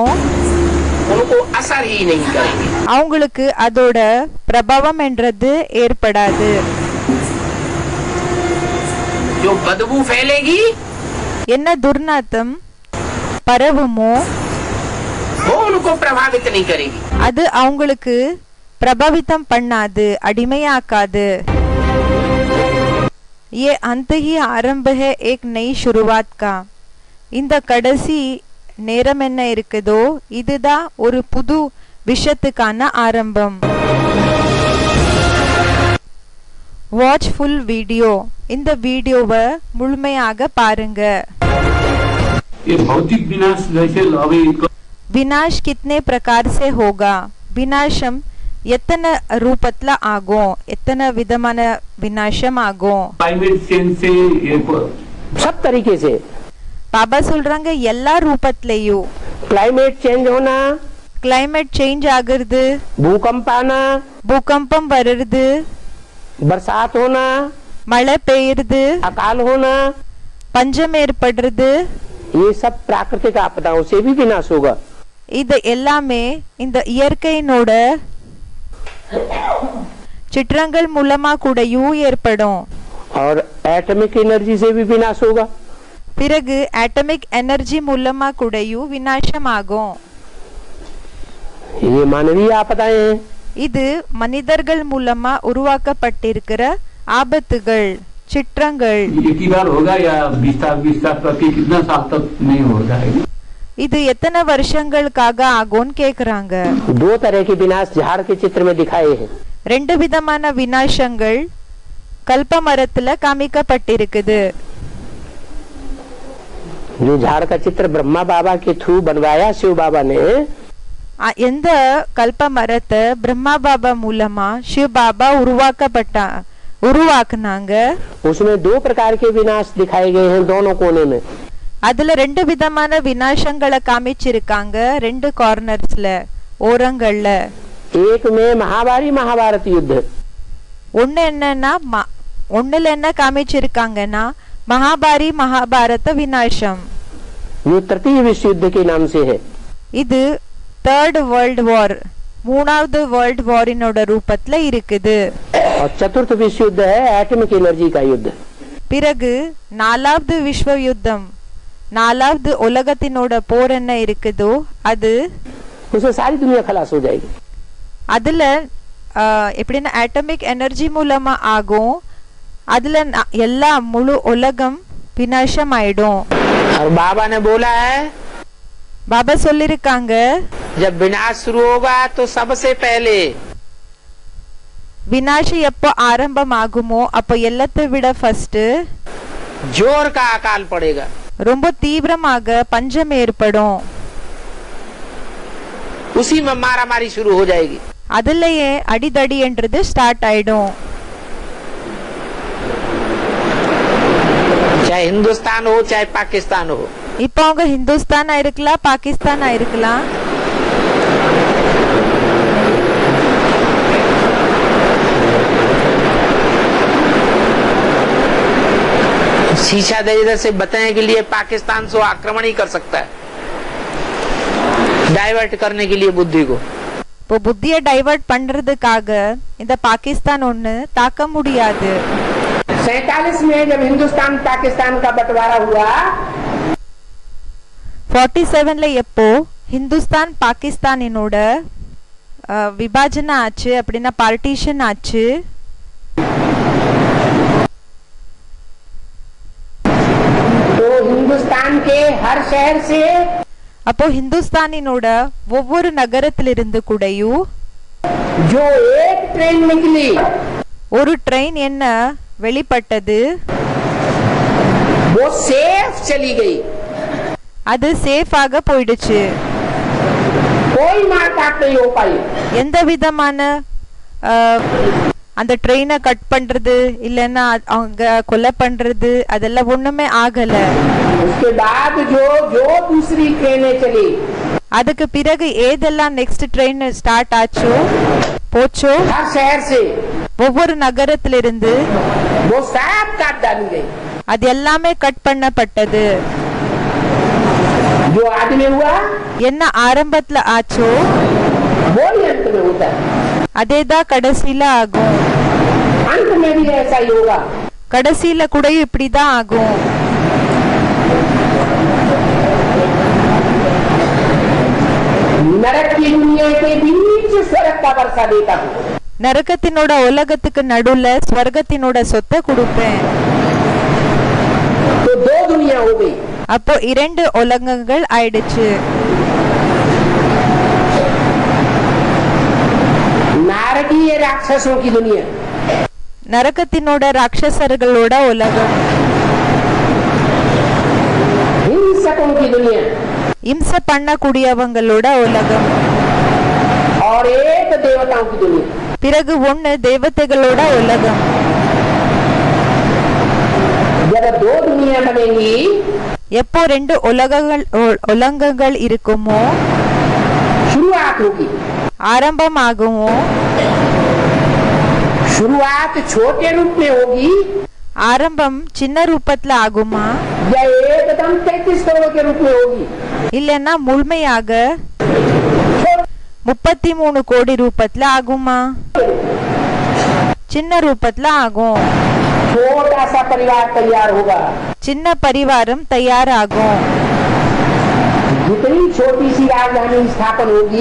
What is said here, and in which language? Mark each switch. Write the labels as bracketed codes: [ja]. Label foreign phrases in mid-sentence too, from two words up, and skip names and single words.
[hi] उनको असर ही नहीं करेंगे [ta] அவங்களுக்கு அதோட பிரபாவம் என்றது ஏற்படாது [hi] जो बदबू फैलेगी [ta] என்ன துர்நாத்தம் பரவுமோ [hi] वो उनको प्रभावित नहीं करेगी [ta] அது அவங்களுக்கு பிரபாவிதம் பண்ணாது அடிமையாக்காது [hi] ये अंत ही आरंभ है एक नई शुरुआत का [ta] இந்த கடைசி நேரம் என்ன இருக்குதோ இதுதான் ஒரு புது விஷயத்துக்கான ஆரம்பம் [en] watch full video [ta] இந்த வீடியோவை முழுமையாக பாருங்க [hi] ये भौतिक विनाश जैसे अभी विनाश कितने प्रकार से होगा [ta] विनाशम எத்தனை ரூபத்துல ஆகும் எத்தனை விதமான விநாசம் ஆகும் [en] climate change [hi] से सब तरीके से [ta] பாபா சொல்றாங்க எல்லா ரூபத்திலயும் [en] climate change [hi] होना [en] climate change [ta] ஆகுறது [hi] भूकंप आना [ta] பூகம்பம் வருது [hi] बरसात होना [ta] மழை பெய்யுறது [hi] अकाल होना [ta] பஞ்சம் ஏற்படுறது [hi] ये सब प्राकृतिक आपदाओं से भी विनाश होगा [ta] இது எல்லாமே இந்த இயற்கையினோட சிற்றங்கள் மூலமா கூடயும் ஏற்படும் [hi] और [en] atomic energy [hi] से भी विनाश होगा [ta] பிறகு [en] atomic energy [ta] மூலமா கூடயும் விநாசம் ஆகும் [hi] ये मानवीय आपदाएं हैं [ta] இது மனிதர்கள் மூலமா உருவாக்கப்பட்டிருக்கிற ஆபத்துகள் சிற்றங்கள் [hi] एक ही बार होगा या 20 साल प्रति कितना साल तक नहीं हो जाएगा [ta] இது எத்தனை வருஷங்களுக்காக ஆகும்னு கேக்குறாங்க [hi] दो तरह के विनाश झाड़ के चित्र में दिखाए हैं [ta] ரெண்டு விதமான விநாசங்கள் கல்ப மரத்துல காமிக்கப்பட்டிருக்குது [hi] जो झाड़ का चित्र ब्रह्मा बाबा के थ्रू बनवाया शिव बाबा ने [ta] எந்த கல்ப மரத்தை பிரம்மா பாபா மூலமா சிவ பாபா உருவாக்குனாங்க [hi] उसमें दो प्रकार के विनाश दिखाए गए हैं दोनों कोने में [ta] அதுல ரெண்டு விதமான விநாசங்களை காமிச்சிருக்காங்க ரெண்டு கார்னர்ஸ்ல ஓரங்கள்ல [hi] एक में महाभारी महाभारत युद्ध [ta] ஒண்ணு என்னன்னா ஒண்ணுல என்ன காமிச்சிருக்காங்கன்னா மகாபாரி மகாபாரத விநாசம் [hi] जो तृतीय विश्व युद्ध के नाम से है [ta] இது [en] third world war [ta] மூணாவது வேர்ல்ட் வாரினோட ரூபத்துல இருக்குது [hi] और चतुर्थ विश्व युद्ध है [en] atomic energy [hi] का युद्ध [ta] பிறகு நாலாவது விஸ்வ யுத்தம் நாலாவது உலகத்தினோட போர் என்ன இருக்குதோ அது [hi] उसमें सारी दुनिया खलास हो जाएगी [ta] அதுல எப்படின்னா [en] atomic energy [ta] மூலமா ஆகும் அதுல எல்லா முழு உலகம் விநாசம் ஆயிடும் [hi] और बाबा ने बोला है [ta] பாபா சொல்லிருக்காங்க [hi] जब विनाश शुरू होगा तो सबसे पहले [ta] விநாசம் எப்போ ஆரம்பம் ஆகுமோ அப்போ எல்லாத்தை விட ஃபர்ஸ்ட் [hi] जोर का अकाल पड़ेगा [ta] ரொம்ப தீவிரமாக பஞ்சம் ஏற்படும் [hi] उसी में मारा मारी शुरू हो जाएगी [ta] அதுலயே அடிதடி என்றது ஸ்டார்ட் ஆயிடும் [hi] चाहे हिंदुस्तान हो चाहे पाकिस्तान हो [ta] இப்போ அவங்க ஹிந்துஸ்தானா இருக்கலாம் பாகிஸ்தானா இருக்கலாம் [hi] शीशा दे इधर से बताने के लिए पाकिस्तान से आक्रमण ही कर सकता है डाइवर्ट करने के लिए बुद्धि को [ta] இப்போ புத்தியை டைவர்ட் பண்றதுக்காக இந்த பாகிஸ்தான் ஒண்ணு தாக்க முடியாது [hi] 47 में जब हिंदुस्तान पाकिस्तान का बंटवारा हुआ [ta] 47ல எப்போ ஹிந்துஸ்தான் பாகிஸ்தானினோட விபாஜனம் ஆச்சு அப்படின்னா பார்ட்டிஷன் ஆச்சு [hi] तो हिंदुस्तान के हर शहर से [ta] அப்போ ஹிந்துஸ்தானினோட ஒவ்வொரு நகரத்திலிருந்து கூடயும் [hi] जो एक ट्रेन निकली [ta] ஒரு ட்ரெயின் என்ன வெளிப்பட்டது [hi] वो सेफ चली गई [ta] அது சேஃபாக போயிடுச்சு [hi] कोई मारकाट नहीं हो पाई [ta] எந்த விதமான அந்த ட்ரெயினை கட் பண்றது இல்லன்னா அவங்க கொலை பண்றது அதெல்லாம் ஒண்ணுமே ஆகல [hi] उसके बाद जो दूसरी ट्रेनें चली [ta] அதுக்கு பிறகு ஏதெல்லாம் [en] next train start [ta] ஆச்சோ போச்சோ [hi] हर शहर से [ta] ஒவ்வொரு நகரத்திலிருந்து [hi] वो सब काट डाली गई [ta] அது எல்லாமே கட் பண்ணப்பட்டது [hi] जो आदि में हुआ [ta] என்ன ஆரம்பத்துல ஆச்சோ [hi] वो ही अंत में होता है [ta] அதேதான் கடைசியில ஆகும் [hi] अंत में भी ऐसा ही होगा [ta] கடைசியில கூட இப்படிதான் ஆகும் [hi] नरक की दुनिया के बीच स्वर्ग का वर्षा देता हूँ [ta] நரகத்தினோட உலகத்துக்கு நடுவுல ஸ்வர்கத்தினோட சொத்தை கொடுப்பேன் [hi] तो दो दुनिया हो गई [ta] அப்போ இரண்டு உலகங்கள் ஆயிடுச்சு [hi] नारकीय राक्षसों की दुनिया [ta] நரகத்தினோட ராட்சசர்களோட உலகம் [hi] हिंसकों की दुनिया [ta] இம்சை பண்ணக்கூடியவங்களோட உலகம். [hi] और एक देवताओं की दुनिया. [ta] பிறகு ஒன்னு தேவதைகளோட உலகம். [hi] जब दो दुनिया बनेगी, [ta] எப்போ ரெண்டு உலகங்கள் இருக்குமோ, [hi] शुरुआत होगी. [ta] ஆரம்பமாகுமோ, [hi] शुरुआत छोटे रूप में होगी [ta] ஆரம்பம் சின்ன ரூபத்துல ஆகுமா, [hi] या एकदम 33 करोड़ के रूप में होगी. [ta] இல்லன்னா முழுமையாக 33 கோடி ரூபத்துல ஆகுமா, சின்ன ரூபத்துல ஆகும். [hi] छोटा सा परिवार तैयार होगा. [ta] சின்ன பரிவாரம் தயாராகும். [hi] जितनी छोटी सी राजधानी स्थापन होगी,